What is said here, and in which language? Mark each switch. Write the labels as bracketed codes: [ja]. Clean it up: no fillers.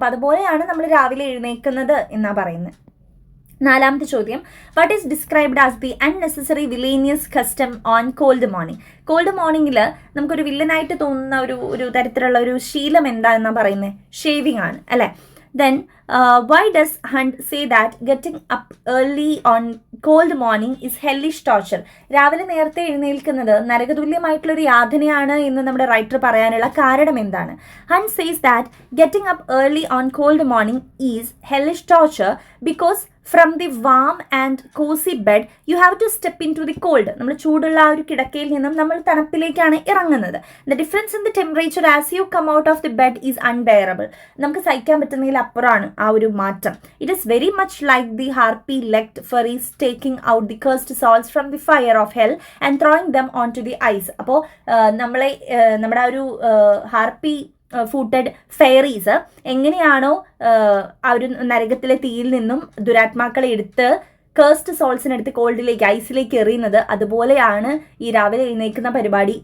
[ml] അപ്പൊ അതുപോലെയാണ് നമ്മൾ രാവിലെ എഴുന്നേൽക്കുന്നത് എന്നാ പറയുന്നത്. 4ാമത്തെ ചോദ്യം, [en] What is described as the unnecessary villainous custom on cold morning. [ml] Called മോർണിംഗിൽ നമുക്കൊരു വില്ലനായിട്ട് തോന്നുന്ന ഒരു തരത്തിലുള്ള ഒരു ശീലം എന്താണെന്നാ പറയുന്നത്, ഷേവിംഗ് ആണ് അല്ലെ. [en] Then why does Hunt say that getting up early on cold morning is hellish torture? [ml] രാവിലെ നേരത്തെ എഴുന്നേൽക്കുന്നത് നരകതുല്യമായിട്ടുള്ളൊരു യാതനയാണ് എന്ന് നമ്മുടെ റൈറ്റർ പറയാനുള്ള കാരണം എന്താണ്? [en] Hunt says that getting up early on cold morning is hellish torture because from the warm and cozy bed you have to step into the cold. [ml] നമ്മൾ ചൂടുള്ള ആ ഒരു കിടക്കയിൽ നിന്നും നമ്മൾ തണുപ്പിലേക്കാണ് ഇറങ്ങുന്നത്. [en] The difference in the temperature as you come out of the bed is unbearable. [ml] നമുക്ക് സഹിക്കാൻ പറ്റുന്നതിൽ അപ്പുറമാണ് ആ ഒരു മാറ്റം. [en] It is very much like the harpy-legged furries taking out the cursed souls from the fire of hell and throwing them onto the ice. [ml] അപ്പോൾ നമ്മുടെ ആ ഒരു ഹാർപ്പി ഫൂട്ടഡ് ഫെയറീസ് എങ്ങനെയാണോ ആ ഒരു നരകത്തിലെ തീയിൽ നിന്നും ദുരാത്മാക്കളെ എടുത്ത് കേഴ്സ്ഡ് സോൾസിനെടുത്ത് കോൾഡിലേക്ക്, ഐസിലേക്ക് എറിയുന്നത്, അതുപോലെയാണ് ഈ രാവിലെ എഴുന്നേൽക്കുന്ന പരിപാടി.